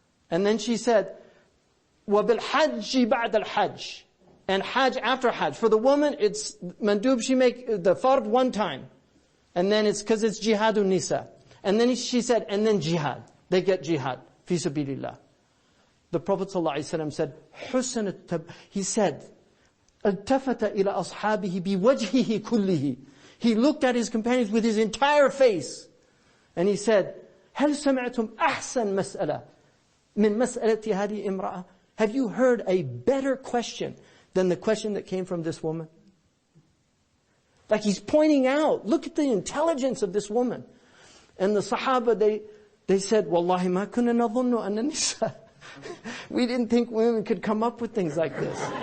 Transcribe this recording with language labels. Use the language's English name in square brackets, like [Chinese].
[English] And then she said, [Arabic] وَبِالْحَجِّ بَعْدَ الْحَجِّ. [English] And hajj after hajj. For the woman, it's mandub, she make the fard one time. And then it's because it's jihadun nisa. And then she said, and then jihad. They get jihad. Fi sabilillah. The Prophet ﷺ said, he said, [Arabic] التفت إلى أصحابه بوجهه كله. [English] He looked at his companions with his entire face. And he said, [Arabic] هل سمعتم أحسن مسألة من مسألة هذه امرأة? [English] Have you heard a better question than the question that came from this woman? Like he's pointing out, look at the intelligence of this woman. And the Sahaba, they said, [Arabic] Wallahi ma kunna nadhunnu anna nisa. [English] We didn't think women could come up with things like this.